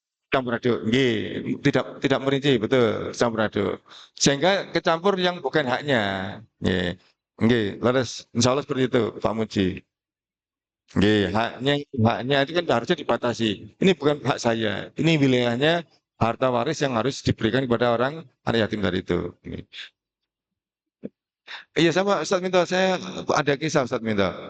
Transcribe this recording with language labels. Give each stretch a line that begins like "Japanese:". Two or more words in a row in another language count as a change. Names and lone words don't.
Indonesian: campur aduk, nggih, tidak tidak merinci, betul, campur aduk. Sehingga kecampur yang bukan haknya, nggih.
Javanese: Nggih, leres,
Indonesian: insyaallah seperti itu, Pak Muji. Nggih, haknya itu kan harusnya dibatasi. Ini bukan hak saya, ini wilayahnya harta waris yang harus diberikan kepada orang anak yatim tadi itu. Iya sama Ustaz Minto, saya ada kisah Ustaz Minto.